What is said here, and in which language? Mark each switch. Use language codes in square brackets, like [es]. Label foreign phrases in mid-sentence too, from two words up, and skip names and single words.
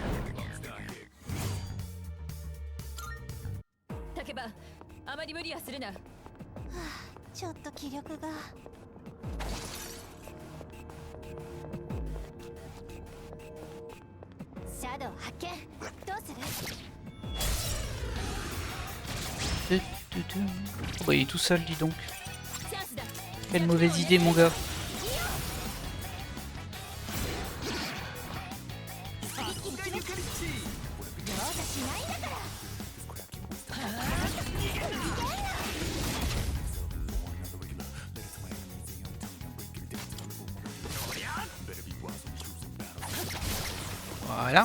[ja] 竹場あまり無理はするな。ちょっと気力が。シャドウ発見。どうする？ [fr] Oh bah il est tout seul, dis donc. [ja] チャンスだ。 [fr] Quelle mauvaise idée, mon gars. [ja] さすがゆかりっち。容赦しないんだから。 [fr] Voilà.